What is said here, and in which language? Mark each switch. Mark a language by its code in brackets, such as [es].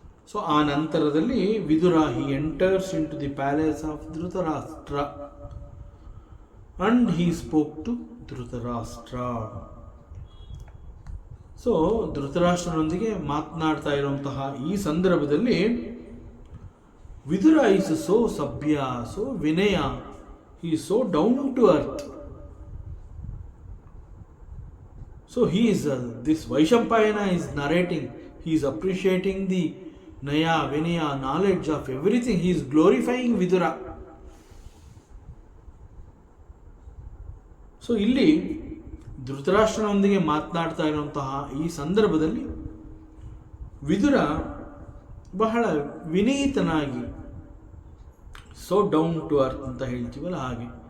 [kn] So ಆ ನಂತರದಲ್ಲಿ [en] Vidura he enters into the palace of Dhritarashtra and he spoke to Dhritarashtra. So [kn] ಧೃತರಾಷ್ಟ್ರನೊಂದಿಗೆ ಮಾತನಾಡ್ತಾ ಇರುವಂತಹ ಈ ಸಂದರ್ಭದಲ್ಲಿ [en] Vidura is so ಸಭ್ಯ, so ವಿನಯ, he is so down to earth. So he is this Vaishampayana is narrating, he is appreciating the naya, vinaya, knowledge of everything, he is glorifying Vidura. [kn] So ಇಲ್ಲಿ ಧೃತರಾಷ್ಟ್ರನೊಂದಿಗೆ ಮಾತನಾಡ್ತಾ ಇರುವಂತಹ ಈ ಸಂದರ್ಭದಲ್ಲಿ ವಿದುರ ಬಹಳ ವಿನೀತನಾಗಿ, [en] so down to earth [kn] ಅಂತ ಹೇಳ್ತೀವಲ್ಲ ಹಾಗೆ